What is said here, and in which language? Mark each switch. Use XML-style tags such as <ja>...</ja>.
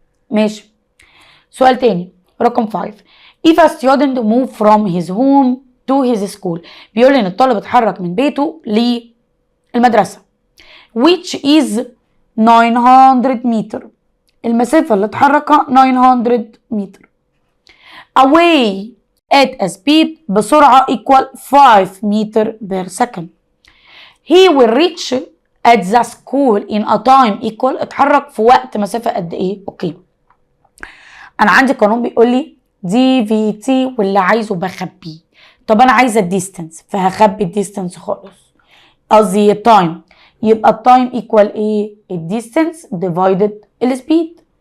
<ar>ماشي. سؤال تاني رقم 5</ar> <en>if a student move from his home to his school.</en> <ar>بيقول لي ان الطالب اتحرك من بيته للمدرسة.</ar> <en>which is 900 متر.</en> <ar>المسافة اللي اتحركها 900 متر.</ar> <en>away at a speed</en> <ar>بسرعة</ar> <en>equal 5 متر per second. he will reach at the school in a time equal.</en> <ar>اتحرك في وقت مسافة قد ايه؟ اوكي. انا عندي قانون بيقول لي دي في تي واللي عايزه بخبيه. طب انا عايزه الديستنس فهخبي الديستنس خالص، قصدي التايم. يبقى التايم ايكوال ايه؟ الديستنس ديفايدد السبيد.</ar>